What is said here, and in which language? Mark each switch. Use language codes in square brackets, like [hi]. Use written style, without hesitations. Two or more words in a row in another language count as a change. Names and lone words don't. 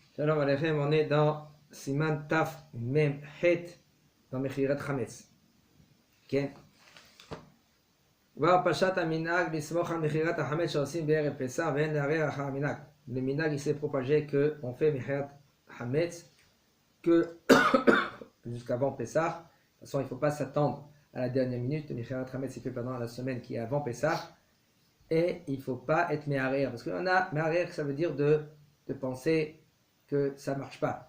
[he] שלום עליכם, [fr] on est dans [he] סימן תו מם חית [fr] dans [he] מכירת חמץ. כן? כבר פשט המנהג לסמוך על מכירת החמץ שעושים בערב פסח ואין לערער אחר המנהג. [fr] Le minhag il s'est propagé qu'on fait [he] מכירת חמץ [fr] que jusqu'avant Pessah. De toute façon, il ne faut pas s'attendre à la dernière minute. Le [he] מכירת חמץ [fr] est fait pendant la semaine qui est avant Pessah. Et il ne faut pas être méharer. Parce qu'on a méharer, ça veut dire de penser que ça ne marche pas.